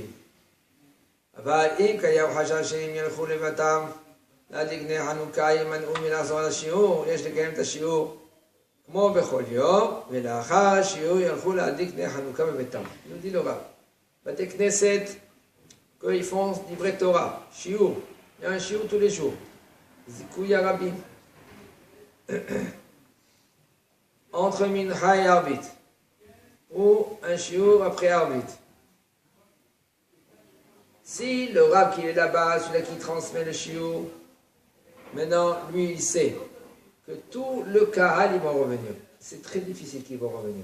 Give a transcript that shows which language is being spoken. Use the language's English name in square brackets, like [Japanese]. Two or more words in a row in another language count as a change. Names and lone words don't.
[Hebrew] אבל אם קיים חשש שהם ילכו לבתם להדליק נר חנוכה ימנעו מלחזור לשיעור, יש לקיים את השיעור כמו בכל יום, ולאחר השיעור ילכו להדליק נר חנוכה בביתם. [French] nous dit le Rav. [Hebrew] בתי כנסת, [French] qu'ils font [Hebrew] דברי תורה, שיעור, [French] il y a un שיעור tous les jours, [Hebrew] זיכוי הרבים, [French] entre מנחה et ערבית, ou un שיעור après ערבית. Si le Rav qui est là-bas, celui-là qui transmet le shiur, maintenant, lui, il sait que tout le kahal, ils vont revenir. C'est très difficile qu'ils vont revenir.